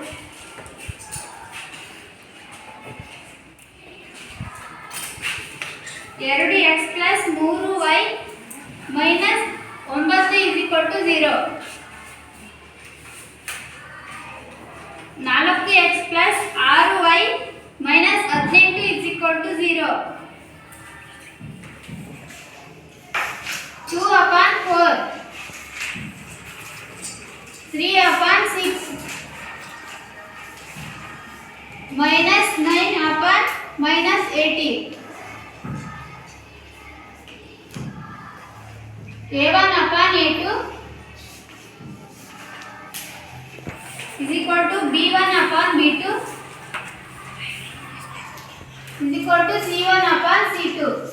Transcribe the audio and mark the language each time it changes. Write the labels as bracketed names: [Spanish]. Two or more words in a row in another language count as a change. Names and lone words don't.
[Kannada] ಎರಡು x + 3y - 9 = 0. 4x + 6y - 18 = 0. 2/4 3/6 -9/-80. a1/a2 = b1/b2 = c1/c2.